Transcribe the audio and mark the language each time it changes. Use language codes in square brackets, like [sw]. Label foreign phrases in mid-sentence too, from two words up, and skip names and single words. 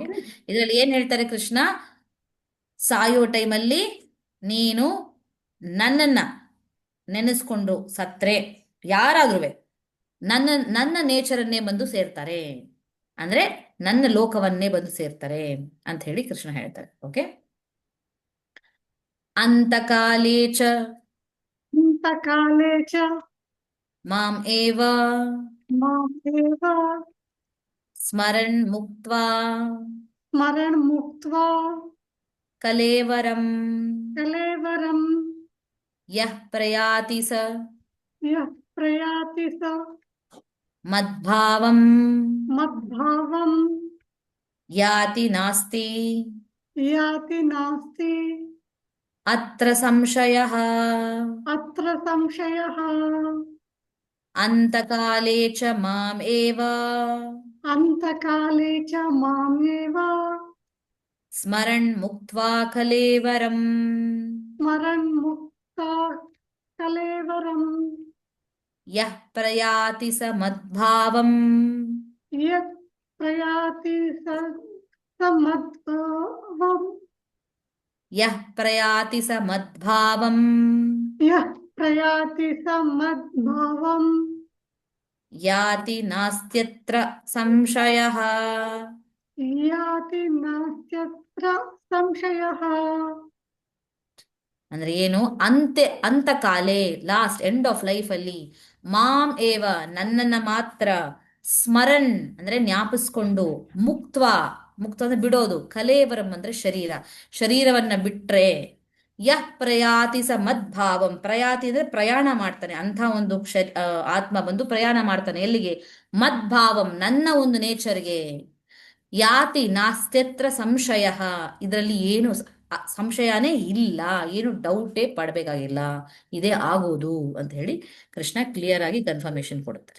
[kn] ಇದರಲ್ಲಿ ಏನ್ ಹೇಳ್ತಾರೆ ಕೃಷ್ಣ, ಸಾಯೋ ಟೈಮಲ್ಲಿ ನೀನು ನನ್ನನ್ನ ನೆನೆಸ್ಕೊಂಡು ಸತ್ರೆ ಯಾರಾದ್ರೂ ನನ್ನ ನನ್ನ ನೇಚರನ್ನೇ ಬಂದು ಸೇರ್ತಾರೆ, ಅಂದ್ರೆ ನನ್ನ ಲೋಕವನ್ನೇ ಬಂದು ಸೇರ್ತಾರೆ ಅಂತ ಹೇಳಿ ಕೃಷ್ಣ ಹೇಳ್ತಾರೆ. [sa] ಓಕೆ. ಅಂತಕಾಲೇ ಚ ಕಾಲೇ ಚ ಮಾಂ ಏವ ಮಾಮೇವ ಸ್ಮರನ್ ಮುಕ್ತ್ವಾ ಸ್ಮರಣ್ ಮುಕ್ತ್ವಾ ಕಲೇವರಂ ಕಲೇವರಂ ಯಃ ಪ್ರಯಾತಿ ಸ ಯಃ ಪ್ರಯಾತಿ ಸ ಮದ್ಭಾವಂ ಮದ್ಭಾವಂ ಯಾತಿ ನಾಸ್ತಿ ಯಾತಿ ನಾಸ್ತಿ ಅತ್ರ ಸಂಶಯಃ ಅತ್ರ ಸಂಶಯಃ ಅಂತಕಾಲೇ ಚ ಮಾಂ ಏವ ಅಂತಕಾಲೇ ಚ ಮಾಮೇವ ಸ್ಮರನ್ ಮುಕ್ತ್ವಾ ಕಲೇವರಂ ಸ್ಮರಣ್ ಮುಕ್ತಾ ಕಲೇವರಂ ಯಃ ಪ್ರಯಾತಿ ಸ ಮದ್ಭಾವಂ ಯತ್ ಪ್ರಯಾತಿ ಸ ಮದ್ಭಾವಂ ಯಃ ಪ್ರಯಾತಿ ಸ ಮದ್ಭಾವಂ ಯಃ ಪ್ರಯಾತಿ ಸ ಮದ್ಭಾವಂ ಯಾತಿ ನಾಸ್ತ್ಯತ್ರ ಸಂಶಯಃ. ಯಾತಿ ನಾಸ್ತ್ಯತ್ರ ಸಂಶಯಃ. [kn] ಅಂದ್ರೆ ಏನು, ಅಂತಕಾಲೇ [en] last end of life [kn] ಅಲ್ಲಿ [sa] ಮಾಂ ಏವ [kn] ನನ್ನನ್ನ ಮಾತ್ರ ಸ್ಮರನ್ ಅಂದ್ರೆ ಜ್ಞಾಪಿಸ್ಕೊಂಡು ಮುಕ್ತ ಅಂದ್ರೆ ಬಿಡೋದು, ಕಲೇವರಂ ಅಂದ್ರೆ ಶರೀರವನ್ನ ಬಿಟ್ರೆ [sa] ಯಃ ಪ್ರಯಾತಿ ಸ ಮದ್ಭಾವಂ, [kn] ಪ್ರಯಾತಿ ಅಂದ್ರೆ ಪ್ರಯಾಣ ಮಾಡ್ತಾನೆ, ಅಂತ ಒಂದು ಆತ್ಮ ಬಂದು ಪ್ರಯಾಣ ಮಾಡ್ತಾನೆ ಎಲ್ಲಿಗೆ, ಮದ್ಭಾವಂ ನನ್ನ ಒಂದು ನೇಚರ್ಗೆ, [sa] ಯಾತಿ ನಾಸ್ತ್ಯತ್ರ ಸಂಶಯ, [kn] ಇದರಲ್ಲಿ ಏನು ಸಂಶಯನೇ ಇಲ್ಲ, ಏನು ಡೌಟೇ ಪಡಬೇಕಾಗಿಲ್ಲ, ಇದೇ ಆಗೋದು ಅಂತ ಹೇಳಿ ಕೃಷ್ಣ ಕ್ಲಿಯರ್ ಆಗಿ ಕನ್ಫರ್ಮೇಶನ್ ಕೊಡುತ್ತಾರೆ.